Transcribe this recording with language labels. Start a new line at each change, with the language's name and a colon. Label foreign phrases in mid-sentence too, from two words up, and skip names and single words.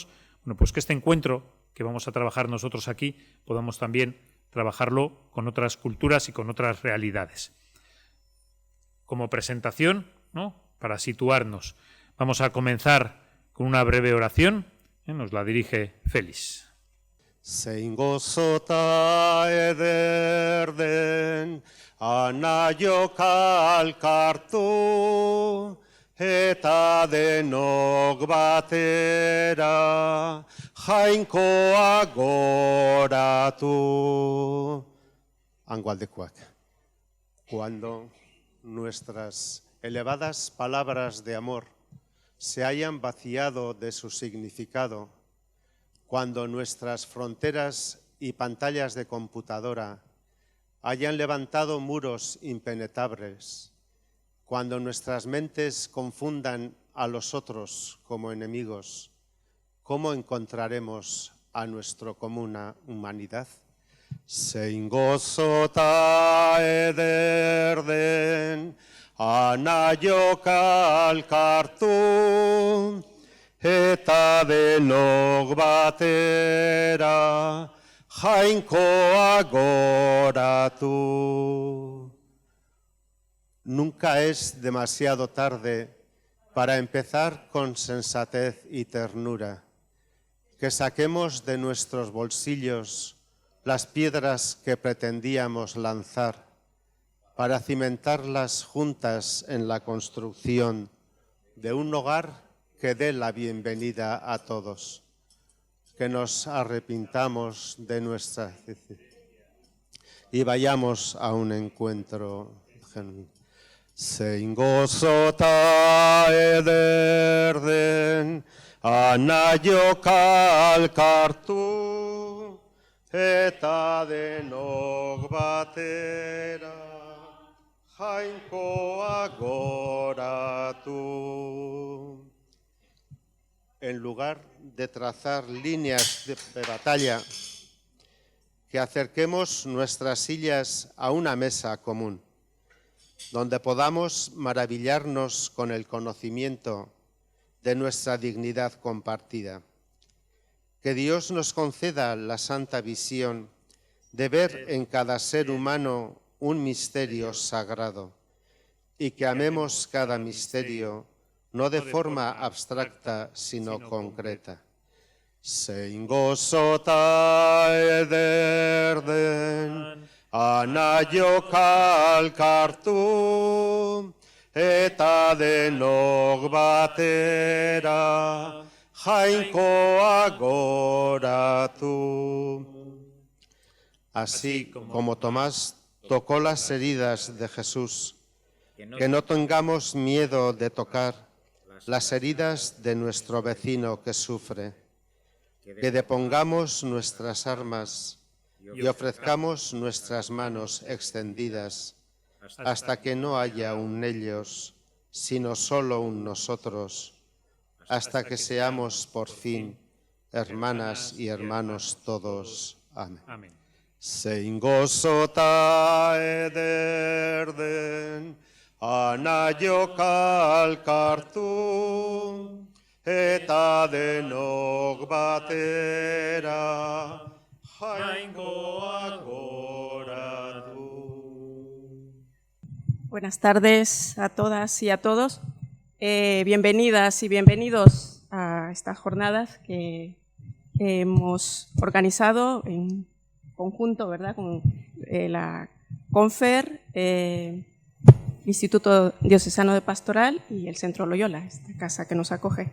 Spanish: Bueno, pues que este encuentro que vamos a trabajar nosotros aquí podamos también trabajarlo con otras culturas y con otras realidades. Como presentación, ¿no? Para situarnos, vamos a comenzar con una breve oración. Nos la dirige Félix.
Basque: Zein gozota eder den, anaiok alkartu, eta denok batera, jainkoa goratu. Angualdekoak.
Spanish: Cuando nuestras elevadas palabras de amor se hayan vaciado de su significado, cuando nuestras fronteras y pantallas de computadora hayan levantado muros impenetrables, cuando nuestras mentes confundan a los otros como enemigos, ¿cómo encontraremos a nuestra común humanidad.
Basque: Zein gozota ederden, anaiok alkartu, eta denok batera, jainkoa goratu.
Spanish: Nunca es demasiado tarde para empezar con sensatez y ternura, que saquemos de nuestros bolsillos las piedras que pretendíamos lanzar para cimentarlas juntas en la construcción de un hogar que dé la bienvenida a todos, que nos arrepintamos de nuestra y vayamos a un encuentro genuino.
Basque: Zein gozota ederden, anaiok alkartu, eta denok batera, jainkoa goratu.
Spanish: En lugar de trazar líneas de batalla, que acerquemos nuestras sillas a una mesa común, donde podamos maravillarnos con el conocimiento de nuestra dignidad compartida. Que Dios nos conceda la santa visión de ver en cada ser humano un misterio sagrado y que amemos cada misterio no de forma abstracta sino concreta.
Basque: Zein gozota ederden, anaiok alkartu, eta denok batera, jainkoa goratu.
Spanish: Así como Tomás tocó las heridas de Jesús, que no tengamos miedo de tocar las heridas de nuestro vecino que sufre, que depongamos nuestras armas y ofrezcamos nuestras manos extendidas hasta que no haya un ellos, sino solo un nosotros, hasta que seamos por fin hermanas y hermanos todos. Amén.
Basque: Zein gozota ederden, anaiok alkartu, eta denok batera, jainkoa goratu.
Spanish: Buenas tardes a todas y a todos. Bienvenidas y bienvenidos a estas jornadas que hemos organizado en conjunto, ¿verdad?, con la CONFER, Instituto Diocesano de Pastoral y el Centro Loyola, esta casa que nos acoge.